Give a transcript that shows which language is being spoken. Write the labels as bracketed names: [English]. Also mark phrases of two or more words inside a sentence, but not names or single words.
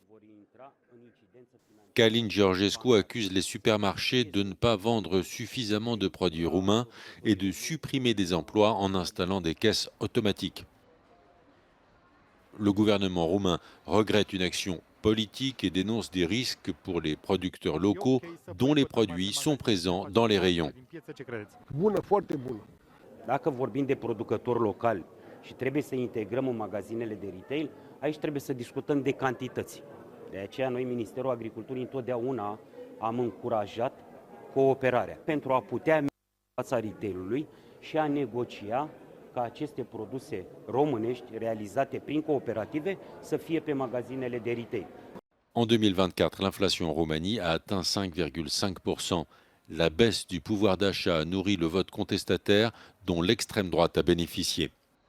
[French] Călin Georgescu accuse les supermarchés de ne pas vendre suffisamment de produits roumains et de supprimer des emplois en installant des caisses automatiques. Le gouvernement roumain regrette une action politique et dénonce des risques pour les producteurs locaux dont les produits sont présents dans les rayons. [Romanian] Dacă vorbim de producători locali și trebuie să integrăm în magazinele de retail, aici trebuie să discutăm de cantități. De aceea noi, Ministerul Agriculturii, întotdeauna am încurajat cooperarea pentru a putea merge în fața retailului și a negocia ca aceste produse românești realizate prin cooperative să fie pe magazinele de retail. [French] En 2024, l'inflation en Roumanie a atteint 5,5%. La baisse du pouvoir d'achat a nourri le vote contestataire dont l'extrême droite a bénéficié.